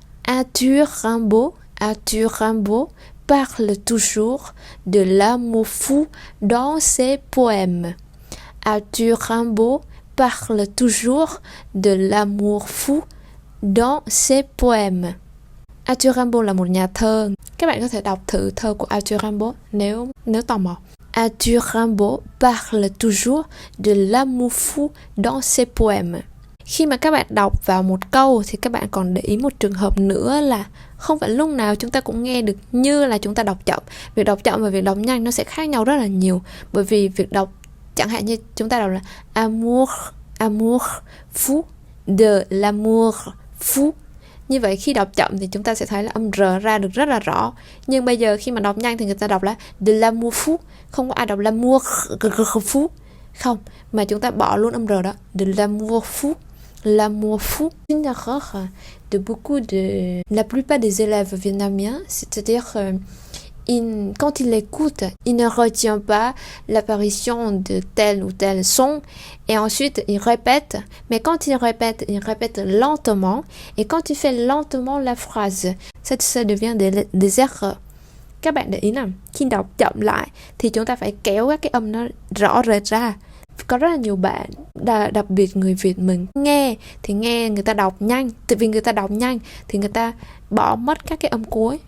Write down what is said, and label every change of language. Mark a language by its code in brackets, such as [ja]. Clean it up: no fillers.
[fr] Arthur Rimbaud parle toujours de l'amour fou dans ses poèmes. Arthur Rimbaud parle toujours de l'amour fou dans ses poèmes. [vi] Arthur Rimbaud là một nhà thơ. Các bạn có thể đọc thử thơ của Arthur Rimbaud nếu tò mò. [fr] Arthur Rimbaud parle toujours de l'amour fou dans ses poèmes. [vi] Khi mà các bạn đọc vào một câu thì các bạn còn để ý một trường hợp nữa là không phải lúc nào chúng ta cũng nghe được như là chúng ta đọc chậm. Việc đọc chậm và việc đọc nhanh nó sẽ khác nhau rất là nhiều. Bởi vì việc đọc, chẳng hạn như chúng ta đọc là [fr] amour fou, de l'amour fou. [vi] Như vậy khi đọc chậm thì chúng ta sẽ thấy là âm R ra được rất là rõ. Nhưng bây giờ khi mà đọc nhanh thì người ta đọc là [fr] de l'amour fou. [vi] Không có ai đọc [fr] l'amour fou. [vi] Không, mà chúng ta bỏ luôn âm R đó. [fr] De l'amour fou. L'amour fou. Une erreur de beaucoup de... La plupart des élèves vietnamiens, c'est-à-dire quand il écoute, il ne retient pas l'apparition de tel ou tel son et ensuite il répète. Mais quand il répète lentement et quand il fait lentement la phrase, ça devient des erreurs. [vi] Các bạn để ý nào, khi đọc chậm lại thì chúng ta phải kéo các cái âm nó rõ rệt ra. Có rất là nhiều bạn, đặc biệt người Việt mình nghe người ta đọc nhanh. Tại vì người ta đọc nhanh thì người ta bỏ mất các cái âm cuối.